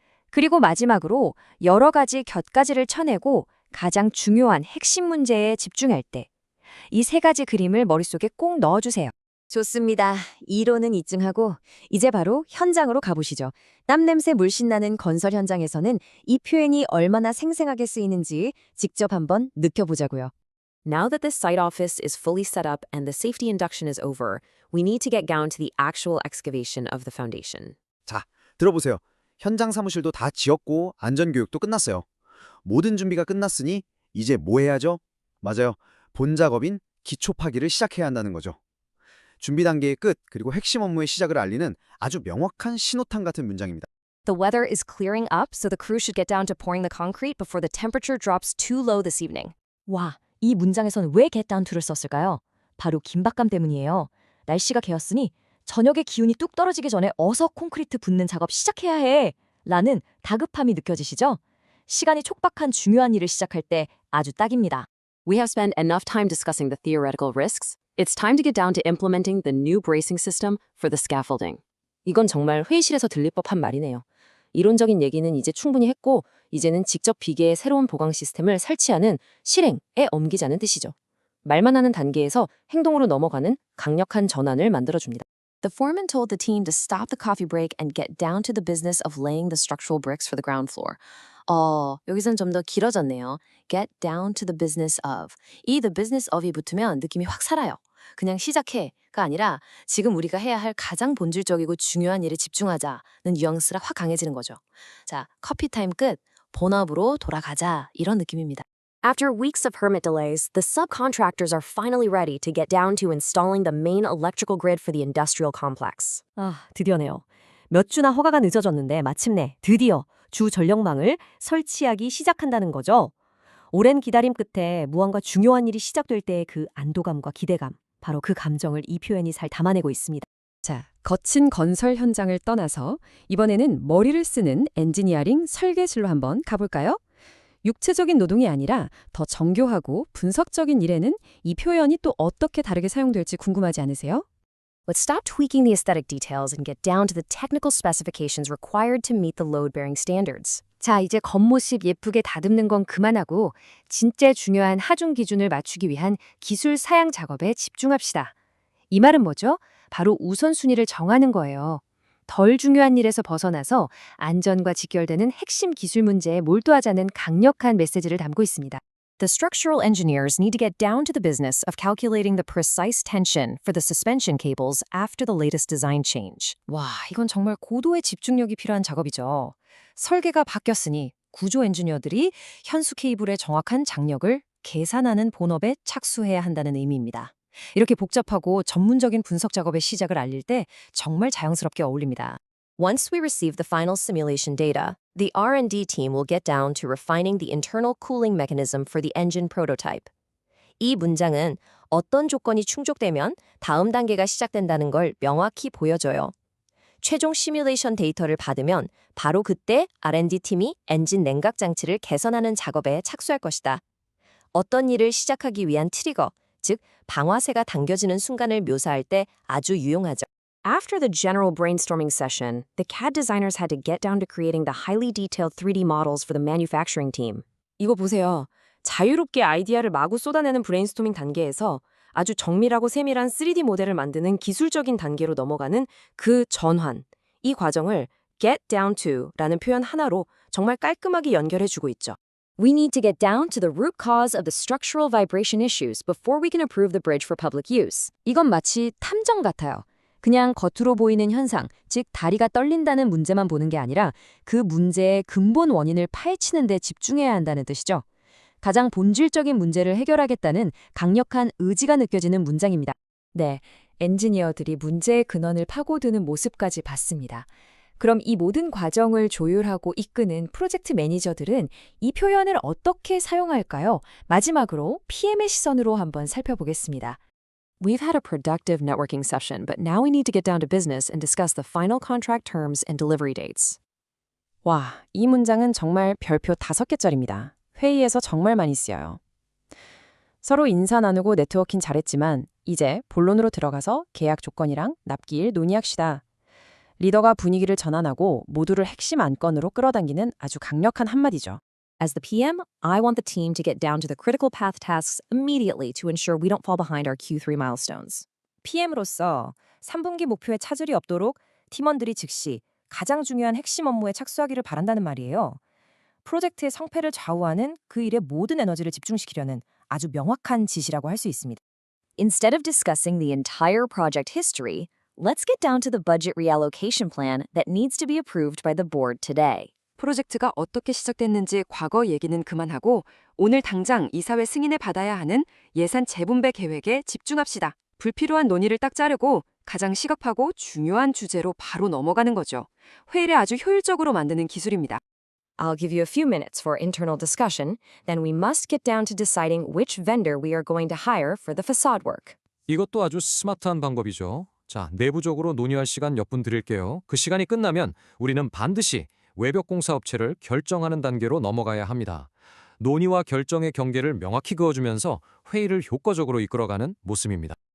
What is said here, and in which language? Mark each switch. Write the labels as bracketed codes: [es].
[ko] 그리고 마지막으로 여러 가지 곁가지를 쳐내고 가장 중요한 핵심 문제에 집중할 때. 이 세 가지 그림을 머릿속에 꼭 넣어주세요. 좋습니다. 이론은 이쯤하고 이제 바로 현장으로 가보시죠. 땀냄새 물씬 나는 건설 현장에서는 이 표현이 얼마나 생생하게 쓰이는지 직접 한번 느껴보자고요. [en] Now that the site office is fully set up and the safety induction is over, we need to get down to the actual excavation of the foundation. [ko] 자, 들어보세요. 현장 사무실도 다 지었고 안전교육도 끝났어요. 모든 준비가 끝났으니 이제 뭐 해야죠? 맞아요. 본 작업인 기초 파기를 시작해야 한다는 거죠. 준비 단계의 끝, 그리고 핵심 업무의 시작을 알리는 아주 명확한 신호탄 같은 문장입니다. [en] The weather is clearing up, so the crew should get down to pouring the concrete before the temperature drops too low this evening. [ko] 와, 이 문장에선 왜 [en] get down to [ko] 를 썼을까요? 바로 긴박감 때문이에요. 날씨가 개었으니 저녁에 기온이 뚝 떨어지기 전에 어서 콘크리트 붓는 작업 시작해야 해! 라는 다급함이 느껴지시죠? 시간이 촉박한 중요한 일을 시작할 때 아주 딱입니다. [en] We have spent enough time discussing the theoretical risks. It's time to get down to implementing the new bracing system for the scaffolding. [ko] 이건 정말 회의실에서 들릴 법한 말이네요. 이론적인 얘기는 이제 충분히 했고 이제는 직접 비계의 새로운 보강 시스템을 설치하는 실행에 옮기자는 뜻이죠. 말만 하는 단계에서 행동으로 넘어가는 강력한 전환을 만들어줍니다. [en] The foreman told the team to stop the coffee break and get down to the business of laying the structural bricks for the ground floor. [ko] 여기선 좀 더 길어졌네요. [en] Get down to the business of. [ko] 이 [en] the business of [ko] 이 붙으면 느낌이 확 살아요. 그냥 시작해가 아니라 지금 우리가 해야 할 가장 본질적이고 중요한 일에 집중하자는 뉘앙스가 확 강해지는 거죠. 자, 커피 타임 끝. 본업으로 돌아가자. 이런 느낌입니다. [en] After weeks of permit delays, the subcontractors are finally ready to get down to installing the main electrical grid for the industrial complex. [ko] 드디어네요. 몇 주나 허가가 늦어졌는데 마침내 드디어 주 전력망을 설치하기 시작한다는 거죠. 오랜 기다림 끝에 무언가 중요한 일이 시작될 때의 그 안도감과 기대감, 바로 그 감정을 이 표현이 잘 담아내고 있습니다. 자, 거친 건설 현장을 떠나서 이번에는 머리를 쓰는 엔지니어링 설계실로 한번 가볼까요? 육체적인 노동이 아니라 더 정교하고 분석적인 일에는 이 표현이 또 어떻게 다르게 사용될지 궁금하지 않으세요? [en] Let's stop tweaking the aesthetic details and get down to the technical specifications required to meet the load-bearing standards. [ko] 자, 이제 겉모습 예쁘게 다듬는 건 그만하고 진짜 중요한 하중 기준을 맞추기 위한 기술 사양 작업에 집중합시다. 이 말은 뭐죠? 바로 우선순위를 정하는 거예요. 덜 중요한 일에서 벗어나서 안전과 직결되는 핵심 기술 문제에 몰두하자는 강력한 메시지를 담고 있습니다. [en] The structural engineers need to get down to the business of calculating the precise tension for the suspension cables after the latest design change. [ko] 와, 이건 정말 고도의 집중력이 필요한 작업이죠. 설계가 바뀌었으니 구조 엔지니어들이 현수 케이블의 정확한 장력을 계산하는 본업에 착수해야 한다는 의미입니다. 이렇게 복잡하고 전문적인 분석 작업의 시작을 알릴 때 정말 자연스럽게 어울립니다. [en] Once we receive the final simulation data, the R&D team will get down to refining the internal cooling mechanism for the engine prototype. [ko] 이 문장은 어떤 조건이 충족되면 다음 단계가 시작된다는 걸 명확히 보여줘요. 최종 시뮬레이션 데이터를 받으면 바로 그때 R&D 팀이 엔진 냉각 장치를 개선하는 작업에 착수할 것이다. 어떤 일을 시작하기 위한 트리거, 즉 방아쇠가 당겨지는 순간을 묘사할 때 아주 유용하죠. [en] After the general brainstorming session, the CAD designers had to get down to creating the highly detailed 3D models for the manufacturing team. [ko] 이거 보세요. 자유롭게 아이디어를 마구 쏟아내는 브레인스토밍 단계에서 아주 정밀하고 세밀한 3D 모델을 만드는 기술적인 단계로 넘어가는 그 전환. 이 과정을 [en] get down to [ko] 라는 표현 하나로 정말 깔끔하게 연결해주고 있죠. [en] We need to get down to the root cause of the structural vibration issues before we can approve the bridge for public use. [ko] 이건 마치 탐정 같아요. 그냥 겉으로 보이는 현상, 즉 다리가 떨린다는 문제만 보는 게 아니라 그 문제의 근본 원인을 파헤치는 데 집중해야 한다는 뜻이죠. 가장 본질적인 문제를 해결하겠다는 강력한 의지가 느껴지는 문장입니다. 네, 엔지니어들이 문제의 근원을 파고드는 모습까지 봤습니다. 그럼 이 모든 과정을 조율하고 이끄는 프로젝트 매니저들은 이 표현을 어떻게 사용할까요? 마지막으로 PM의 시선으로 한번 살펴보겠습니다. [en] We've had a productive networking session, but now we need to get down to business and discuss the final contract terms and delivery dates. [ko] 와, 이 문장은 정말 별표 5개짜리입니다. 회의에서 정말 많이 쓰여요. 서로 인사 나누고 네트워킹 잘했지만 이제 본론으로 들어가서 계약 조건이랑 납기일 논의합시다. 리더가 분위기를 전환하고 모두를 핵심 안건으로 끌어당기는 아주 강력한 한마디죠. [en] As the PM, I want the team to get down to the critical path tasks immediately to ensure we don't fall behind our Q3 milestones. [ko] PM으로서 3분기 목표에 차질이 없도록 팀원들이 즉시 가장 중요한 핵심 업무에 착수하기를 바란다는 말이에요. 프로젝트의 성패를 좌우하는 그 일에 모든 에너지를 집중시키려는 아주 명확한 지시라고 할 수 있습니다. [en] Instead of discussing the entire project history, let's get down to the budget reallocation plan that needs to be approved by the board today. [ko] 프로젝트가 어떻게 시작됐는지 과거 얘기는 그만하고 오늘 당장 이사회 승인을 받아야 하는 예산 재분배 계획에 집중합시다. 불필요한 논의를 딱 자르고 가장 시급하고 중요한 주제로 바로 넘어가는 거죠. 회의를 아주 효율적으로 만드는 기술입니다. [en] I'll give you a few minutes for internal discussion, then we must get down to deciding which vendor we are going to hire for the facade work. [ko] 이것도 아주 스마트한 방법이죠. 자, 내부적으로 논의할 시간 몇 분 드릴게요. 그 시간이 끝나면 우리는 반드시 외벽 공사 업체를 결정하는 단계로 넘어가야 합니다. 논의와 결정의 경계를 명확히 그어주면서 회의를 효과적으로 이끌어가는 모습입니다.